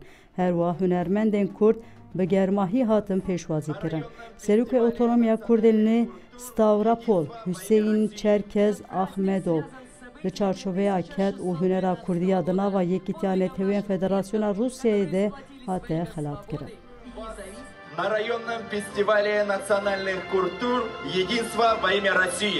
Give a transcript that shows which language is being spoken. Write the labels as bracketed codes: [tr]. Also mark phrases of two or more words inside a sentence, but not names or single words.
[ku] Her wa hunermendên Kurd bi germahî hatin pêşwazî kirin. Serokê Otonomiya Kurdên li Stavropol Hüseyin Çerkez Axmedov li çarçoveya ket û hunera Kurdiya di nava Yekîtiya Netewên Federasyona Rusyayê de hate xelat kirin. [ru] На районном фестивале национальных культур «Единство во имя России».